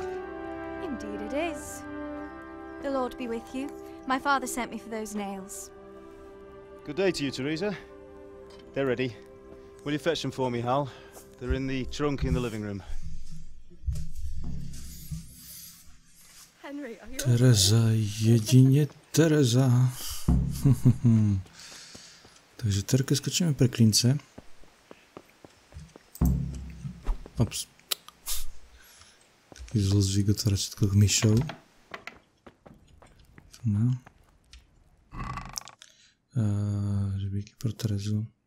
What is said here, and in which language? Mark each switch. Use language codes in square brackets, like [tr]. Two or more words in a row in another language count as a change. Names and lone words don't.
[en] Indeed it is. The Lord be with you. My father sent me for those nails. Good day to you, Teresa. They're ready. Will you fetch them for me, Hal? They're in the trunk in the living room. Henry, are you [sk] Tereza, jedině Tereza. Takže Terke skočíme pre klince. Ops. Taký zlozvyk otvárať všetko myšou. [cs] No. Žebíky pro Terezu.